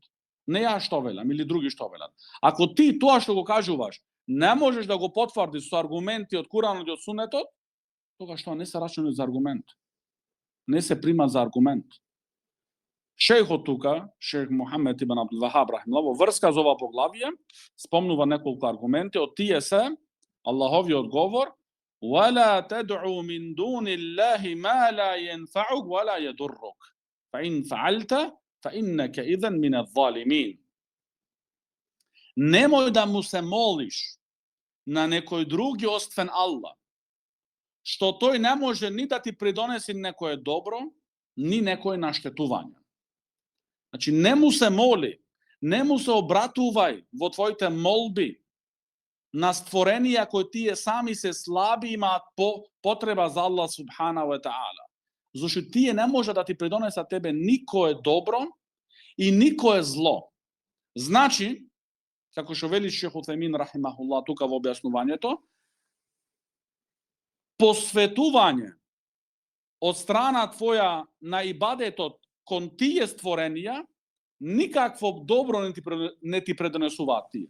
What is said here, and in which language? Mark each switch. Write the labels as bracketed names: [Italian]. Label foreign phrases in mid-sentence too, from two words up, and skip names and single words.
[Macedonian] Не ја што велам или други што велат. Ако ти тоа што го кажуваш не можеш да го потврдиш со аргументи од Куранот и од суннетот, тогаш тоа не се рачуна за аргумент. Не се прима за аргумент. Шејхот тука, шејх Мухамед ибн Абдул Вахаб рахимахуллах, во врска за ова поглавие спомнува неколку аргументи, од тие се Аллаховиот говор: [Arabic] "ولا تدع من دون الله ما لا ينفعك ولا يضرك. فإن فعلت فإنك إذا من الظالمين." [Macedonian] Немој да му се молиш на некој други освен Аллах, што тој не може ни да ти придонеси некое добро, ни некое наштетување. Значи, не му се моли, не му се обратувај во твоите молби на створенија кои тие сами се слаби, имаат потреба за Аллах [Arabic] سبحانه وتعالى. [Macedonian] Зашто тие не може да ти придонесат тебе никое добро и никое зло. Значи, како што вели шејх Утајмин рахимахуллах тука во објаснувањето, посветување од страна твоја на ибадетот кон тие створенија никакво добро не ти предонесуваат тие.